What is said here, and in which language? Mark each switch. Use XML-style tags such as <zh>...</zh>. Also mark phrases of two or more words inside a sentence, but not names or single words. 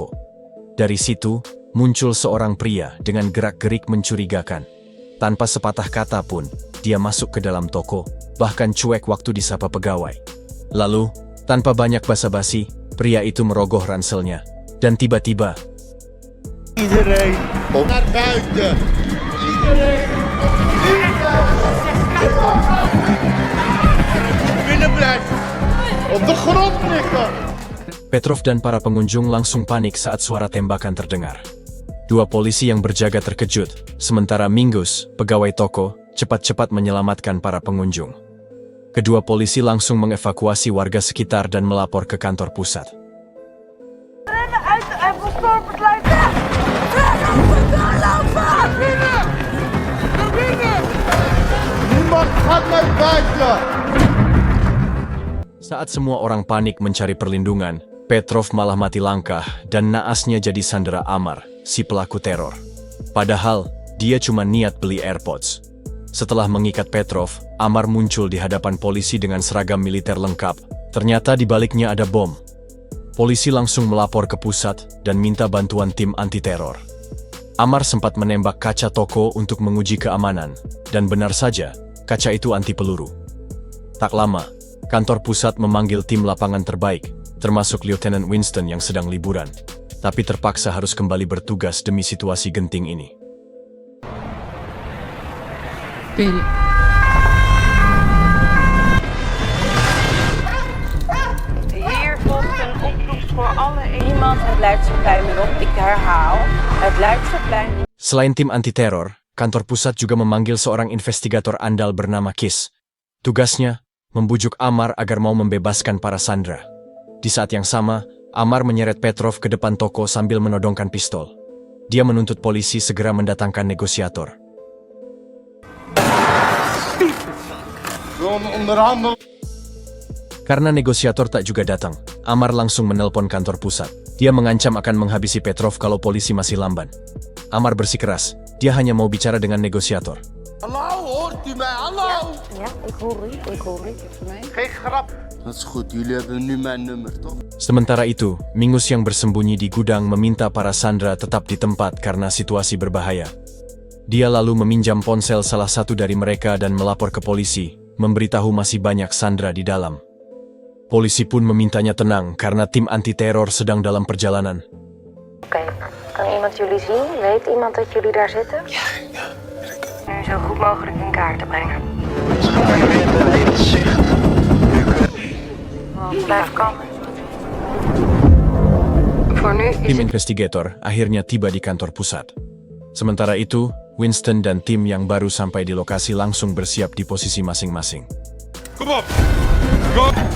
<id>Dari situ, muncul seorang pria dengan gerak-gerik mencurigakan. Tanpa sepatah kata pun, dia masuk ke dalam toko, bahkan cuek waktu disapa pegawai. Lalu, tanpa banyak basa-basi, pria itu merogoh ranselnya. Dan tiba-tiba,</id> <nl>Iedereen naar buiten. Iedereen. Binnen blijven. Op de grond liggen.</nl> <id>Petrov dan para pengunjung langsung panik saat suara tembakan terdengar. Dua polisi yang berjaga terkejut, sementara Mingus, pegawai toko, cepat-cepat menyelamatkan para pengunjung. Kedua polisi langsung mengevakuasi warga sekitar dan melapor ke kantor pusat.</id> <nl>Rennen uit de Apple Store, blijf weg! Doorlopen! Naar binnen. Naar binnen. Niemand gaat naar buiten.</nl> <id>Saat semua orang panik mencari perlindungan, Petrov malah mati langkah dan naasnya jadi sandera Amar, si pelaku teror. Padahal, dia cuma niat beli AirPods. Setelah mengikat Petrov, Amar muncul di hadapan polisi dengan seragam militer lengkap. Ternyata di baliknya ada bom. Polisi langsung melapor ke pusat dan minta bantuan tim anti-teror. Amar sempat menembak kaca toko untuk menguji keamanan, dan benar saja, kaca itu anti peluru. Tak lama, kantor pusat memanggil tim lapangan terbaik, termasuk Lieutenant Winston yang sedang liburan, tapi terpaksa harus kembali bertugas demi situasi genting ini.</id> <nl>Hier volgt een oproep voor alle iemand het Leidseplein weer op. Ik herhaal, het Leidseplein.</nl> <id>Selain tim anti-teror, kantor pusat juga memanggil seorang investigator andal bernama Kiss. Tugasnya, membujuk Amar agar mau membebaskan para sandera. Di saat yang sama, Amar menyeret Petrov ke depan toko sambil menodongkan pistol. Dia menuntut polisi segera mendatangkan negosiator.</id> <nl>Gewoon onderhandelen.</nl> <id>Karena negosiator tak juga datang, Amar langsung menelpon kantor pusat. Dia mengancam akan menghabisi Petrov kalau polisi masih lamban. Amar bersikeras, dia hanya mau bicara dengan negosiator.</id> <nl>Hallo, hoort u mij? Hallo. Ja, ik hoor u. Geen grap. Dat is goed, jullie hebben nu mijn nummer, toch?</nl> <id>Sementara itu, Mingus yang bersembunyi di gudang meminta para sandera tetap di tempat karena situasi berbahaya. Dia lalu meminjam ponsel salah satu dari mereka dan melapor ke polisi, memberitahu masih banyak sandera di dalam. Polisi pun memintanya tenang karena tim anti-teror sedang dalam perjalanan.</id> <nl>Oké, kan iemand jullie zien? Weet iemand dat jullie daar zitten? Ja. Nu zo goed mogelijk in kaart te brengen. Blijf kalm. Voor nu is</nl> <id>Tim investigator akhirnya tiba di kantor pusat. Sementara itu, Winston dan tim yang baru sampai di lokasi langsung bersiap di posisi masing-masing.</id> <nl>Kom op. Go.</nl>